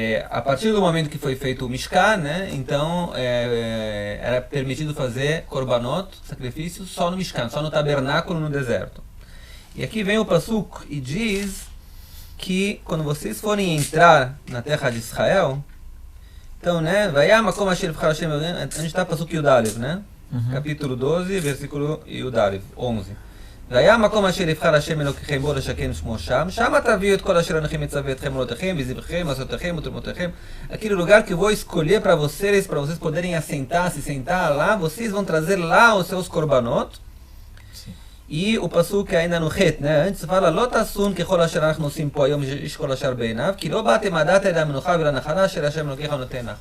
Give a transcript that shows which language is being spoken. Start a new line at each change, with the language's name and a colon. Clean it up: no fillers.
Portuguese: A partir do momento que foi feito o Mishkan, né, então era permitido fazer korbanot, sacrifícios, só no Mishkan, só no tabernáculo no deserto. E aqui vem o Pasuk e diz que quando vocês forem entrar na terra de Israel, então, né, a gente está Pasuk Yudalev, né? Capítulo 12, versículo Yudalev, 11.
Hebrew: והיה מקום אשר יבחר השם אלוקיכם בו לשכן שמו שם, שמה תביאו את כל אשר אנוכי מצווה אתכם ולותיכם, וזבחיכם, מסעותיכם ותרומותיכם.
Portuguese: Aquele lugar que eu vou escolher para vocês poderem se sentar lá, vocês vão trazer lá os seus korbanot. E o pasuk ainda no Het, né? Antes fala,
Hebrew: לא תעשון ככל אשר אנחנו עושים פה היום איש כל אשר בעיניו, כי לא באתם עדת אל המנוחה ולנחלה אשר השם אלוקיך נותן לך.